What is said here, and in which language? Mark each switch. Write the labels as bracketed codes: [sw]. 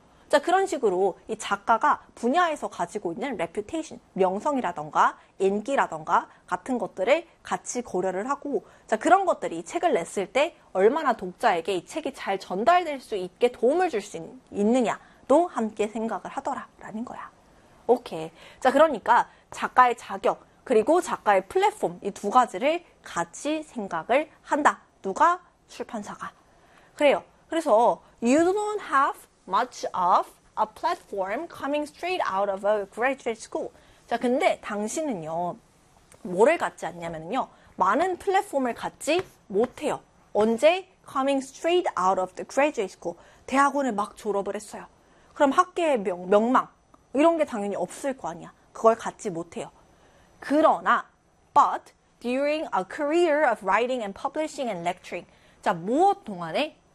[ko] 자, 그런 식으로 이 작가가 분야에서 가지고 있는 reputation, 명성이라던가 인기라던가 같은 것들을 같이 고려를 하고, 자, 그런 것들이 책을 냈을 때 얼마나 독자에게 이 책이 잘 전달될 수 있게 도움을 줄수 있느냐도 함께 생각을 하더라라는 거야. 오케이. 자, 그러니까 작가의 자격, 그리고 작가의 플랫폼, 이두 가지를 같이 생각을 한다. 누가? 출판사가. 그래요. 그래서 [en] you don't have much of a platform coming straight out of a graduate school. [ko] 자, 근데 당신은요, 뭐를 갖지 않냐면요, 많은 플랫폼을 갖지 못해요. 언제? [en] Coming straight out of the graduate school. [ko] 대학원을 막 졸업을 했어요. 그럼 학계의 명망 이런 게 당연히 없을 거 아니야. 그걸 갖지 못해요. 그러나, [en] but during a career of writing and publishing and lecturing, [ko] 자, 무엇 동안에?